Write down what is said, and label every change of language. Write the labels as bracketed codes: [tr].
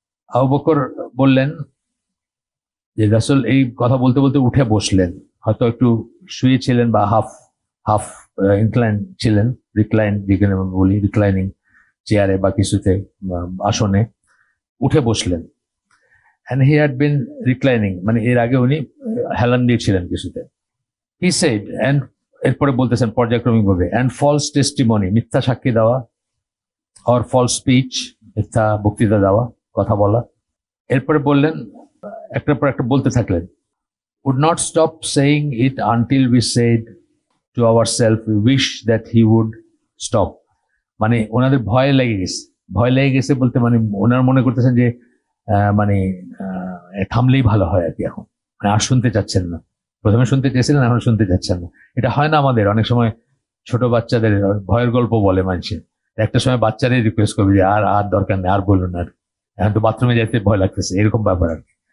[bn] আবু বকর বললেন যে রাসূল এই কথা বলতে বলতে উঠে বসলেন, হয়তো একটু শুয়েছিলেন বা হাফ ইনক্লাইন ছিলেন, রিক্লাইন যেখানে বলি, রিক্লাইনিং চেয়ারে বা কিছুতে, আসনে উঠে বসলেন। [en] and he had been reclining, [bn] মানে এর আগে উনি হেলান দিয়েছিলেন কিছুতে। হি সেড, অ্যান্ড এরপরে বলতেছেন পর্যায়ক্রমিক ভাবে, [en] and false testimony, [bn] মিথ্যা সাক্ষী দেওয়া, [en] or false speech, [bn] মিথ্যা বক্তৃতা দেওয়া, কথা বলা। এরপরে বললেন, একটার পর একটা বলতে থাকলেন, [en] would not stop saying it until we said to ourselves we wish that he would stop। [bn] মানে ওনাদের ভয় লেগে গেছে বলতে, মানে ওনারা মনে করতেছেন যে মানে থামলেই ভালো হয় আর কি। এখন মানে আর শুনতে চাচ্ছেন না, প্রথমে শুনতে চেয়েছিলেন, এখন শুনতে চাচ্ছেন না। এটা হয় না আমাদের অনেক সময়, ছোট বাচ্চাদের ভয়ের গল্প বলে মানুষে, একটা সময় বাচ্চারাই রিকোয়েস্ট করবে যে আর দরকার নেই, আর বলুন, আর এখন তো বাথরুমে যাইতে ভয় লাগতেছে, এরকম ব্যাপার আর কি।